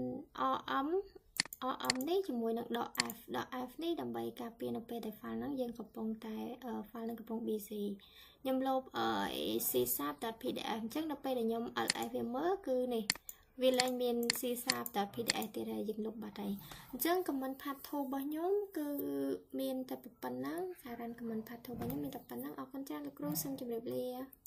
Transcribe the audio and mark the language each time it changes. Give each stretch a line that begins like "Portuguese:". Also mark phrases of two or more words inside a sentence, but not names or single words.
Khmer: rm នេះជាមួយនឹង .f នេះដើម្បីការពារនៅពេលដែល file ហ្នឹងយើងកំពុងតែ file ហ្នឹងកំពុង busy ខ្ញុំលុប csap.pdf អញ្ចឹងនៅពេលដែលខ្ញុំ ls វាមើលគឺនេះវាលែងមាន csap.pdf ទៀតហើយយើងលុបបាត់ហើយអញ្ចឹង
English: command path to
Khmer: របស់ខ្ញុំគឺមានតែប៉ុណ្ណឹងការ run
English: command path to
Khmer: របស់ខ្ញុំមានតែប៉ុណ្ណឹងអរគុណច្រើនលោកគ្រូសូមជម្រាបលា